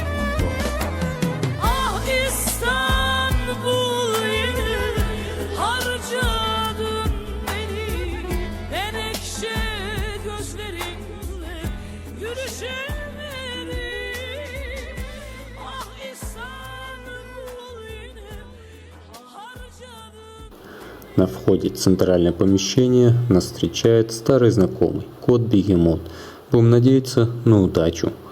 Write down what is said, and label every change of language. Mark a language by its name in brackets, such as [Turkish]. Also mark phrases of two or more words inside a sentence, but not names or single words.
[Turkish] Ah İstanbul yine harcadın beni, menekşe gözlerinle gülüşemedim. Ah İstanbul yine harcadın. [Russian] На входе в центральное помещение нас встречает старый знакомый, кот-бегемот. Будем надеяться на удачу.